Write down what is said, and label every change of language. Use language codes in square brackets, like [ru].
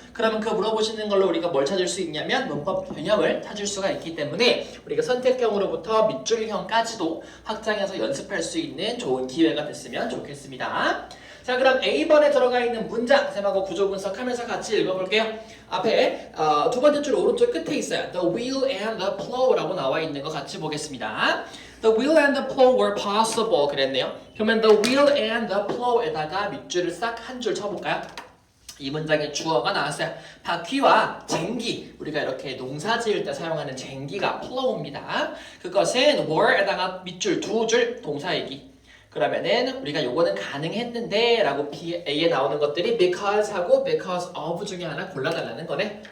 [ko] 그러면 그 물어보시는 걸로 우리가 뭘 찾을 수 있냐면 문법 개념을 찾을 수가 있기 때문에 우리가 선택형으로부터 밑줄형까지도 확장해서 연습할 수 있는 좋은 기회가 됐으면 좋겠습니다. 자, 그럼 A번에 들어가 있는 문장 쌤하고 구조 분석하면서 같이 읽어볼게요. 앞에 2번째 줄 오른쪽 끝에 있어요. [en] The wheel and the plow [ko] 라고 나와 있는 거 같이 보겠습니다. [en] The wheel and the plow were possible [ko] 그랬네요. 그러면 [en] the wheel and the plow [ko] 에다가 밑줄을 싹 한 줄 쳐볼까요? 이 문장의 주어가 나왔어요. 바퀴와 쟁기, 우리가 이렇게 농사 지을 때 사용하는 쟁기가 plow입니다. 그것은 were에다가 밑줄 2줄 동사이기. 그러면은 우리가 요거는 가능했는데 라고 A에 나오는 것들이 because 하고 because of 중에 하나 골라달라는 거네.